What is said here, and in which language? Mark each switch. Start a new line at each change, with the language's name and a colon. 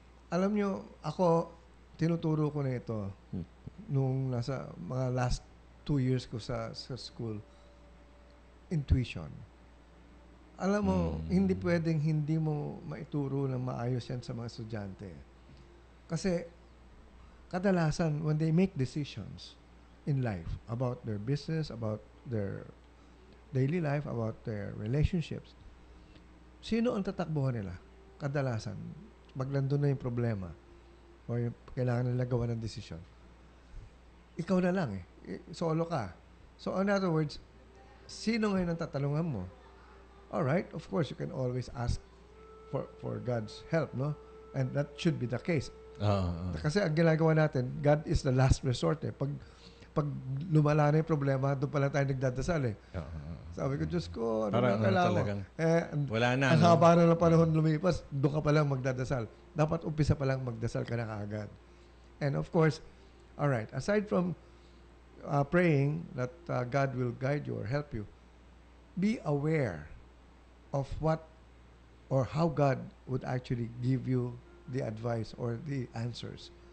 Filipino: Alam nyo, ako, tinuturo ko na ito nung nasa mga last 2 years ko sa school. Intuition. Alam mo, hindi pwedeng hindi mo maituro ng maayos yan sa mga estudyante. Kasi, kadalasan,
English: when they make decisions in life about their business, about their daily life, about their relationships,
Filipino: sino ang tatakbuhan nila? Kadalasan, maglando na yung problema o yung kailangan nila gawa ng desisyon. Ikaw na lang solo ka.
English: So, in other words,
Filipino: sino ngayon ang tatalungan mo?
English: Alright, of course, you can always ask for God's help, no? And that should be the case.
Filipino: Kasi ang ginagawa natin,
English: God is the last resort
Filipino: Pag lumala na yung problema, doon pa lang tayo nagdadasal Sabi ko, Diyos ko, ano na kailangan? Wala na. Ang haba na ng panahon lumipas, doon ka pa lang magdadasal. Dapat umpisa pa lang magdasal ka na kaagad.
English: And of course, alright, aside from praying that God will guide you or help you, be aware of what or how God would actually give you the advice or the answers.